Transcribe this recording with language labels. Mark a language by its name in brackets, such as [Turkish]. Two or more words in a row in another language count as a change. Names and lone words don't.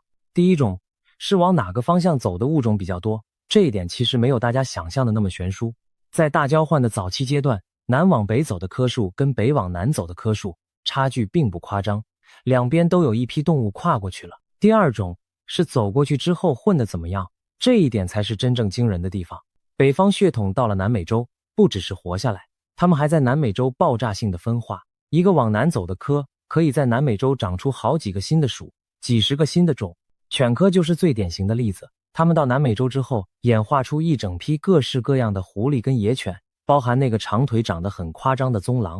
[Chinese] 第一種是往哪個方向走的物種比較多，這一點其實沒有大家想象的那麼懸殊。在大交換的早期階段，南往北走的顆數跟北往南走的顆数差距並不誇張，兩邊都有一批動物跨過去了。第二種是走過去之後混得怎麼樣，這一點才是真正驚人的地方。北方血統到了南美洲，不只是活下來，它們還在南美洲爆炸性的分化。一個往南走的科可以在南美洲長出好幾個新的屬，幾十個新的種。犬科就是最典型的例子，它們到南美洲之後演化出一整批各式各樣的狐狸跟野犬，包含那個長腿長得很誇張的棕狼。